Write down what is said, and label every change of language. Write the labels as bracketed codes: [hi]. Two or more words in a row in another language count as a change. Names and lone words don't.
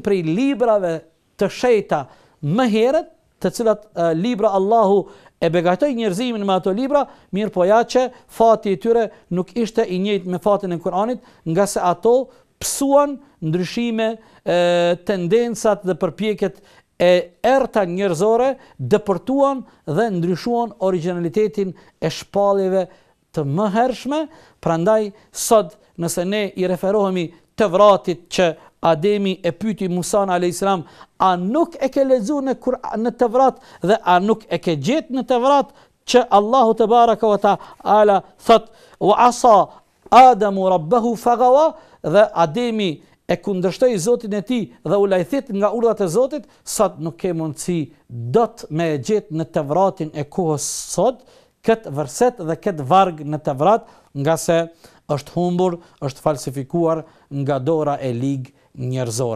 [sq] prej librave të shenjta më herët, të cilat libra Allahu e begatoi njerëzimin me ato libra, mirë po ja që fati i tyre nuk ishte i njëjtë me fatin e Kur'anit, nga se ato psuan ndryshime, tendencat dhe përpjekjet e errta njerëzore, depërtuan dhe ndryshuan originalitetin e shpalljeve të mëhershme. Prandaj sot nëse ne i referohemi Tevratit që Ademi e pyeti Musa a.s. a nuk e ke lexuar në Tevrat dhe a nuk e ke gjetë në Tevrat që Allahu [ar] تبارك وتعالى [sq] thot [ar] وعصى آدم ربه فغوى, [sq] dhe Ademi e kundërshtoi Zotin e tij dhe u lajthit nga urdhat e Zotit, sot nuk ke mundësi dot me e gjetë në Tevratin e kohës sot këtë verset dhe këtë varg në Tevrat, nga se është humbur, është falsifikuar nga dora e ligë njerëzore.